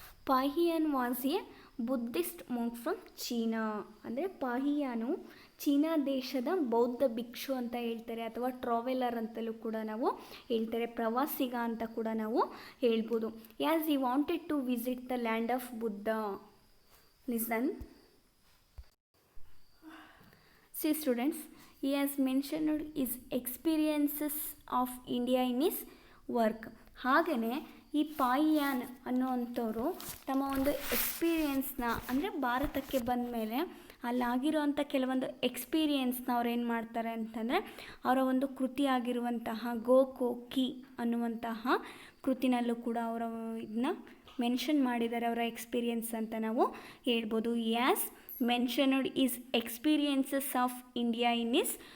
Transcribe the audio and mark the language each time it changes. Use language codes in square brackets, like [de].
[en] Fahien was a Buddhist monk from China. [kn] ಅಂದರೆ ಪಾಹಿಯಾನು China ದೇಶದ ಬೌದ್ಧ ಭಿಕ್ಷು ಅಂತ ಹೇಳ್ತಾರೆ, ಅಥವಾ ಟ್ರಾವೆಲರ್ ಅಂತಲೂ ಕೂಡ ನಾವು ಹೇಳ್ತಾರೆ, ಪ್ರವಾಸಿಗ ಅಂತ ಕೂಡ ನಾವು ಹೇಳ್ಬೋದು. [en] As he wanted to visit the land of Buddha. Listen. See students, he has mentioned his experiences of India in his work. [kn] ಹಾಗೆಯೇ ಈ ಪಾಯಿಯಾನ್ ಅನ್ನುವಂಥವ್ರು ತಮ್ಮ ಒಂದು ಎಕ್ಸ್ಪೀರಿಯೆನ್ಸ್ನ, ಅಂದರೆ ಭಾರತಕ್ಕೆ ಬಂದ ಮೇಲೆ ಅಲ್ಲಾಗಿರೋವಂಥ ಕೆಲವೊಂದು ಎಕ್ಸ್ಪೀರಿಯೆನ್ಸ್ನ ಅವ್ರು ಏನು ಮಾಡ್ತಾರೆ ಅಂತಂದರೆ ಅವರ ಒಂದು ಕೃತಿಯಾಗಿರುವಂತಹ ಗೋಕೋಕಿ ಅನ್ನುವಂತಹ ಕೃತಿನಲ್ಲೂ ಕೂಡ ಅವರ ಇದನ್ನ ಮೆನ್ಷನ್ ಮಾಡಿದ್ದಾರೆ, ಅವರ ಎಕ್ಸ್ಪೀರಿಯೆನ್ಸ್ ಅಂತ ನಾವು ಹೇಳ್ಬೋದು. [en] as mentioned his experiences of India in his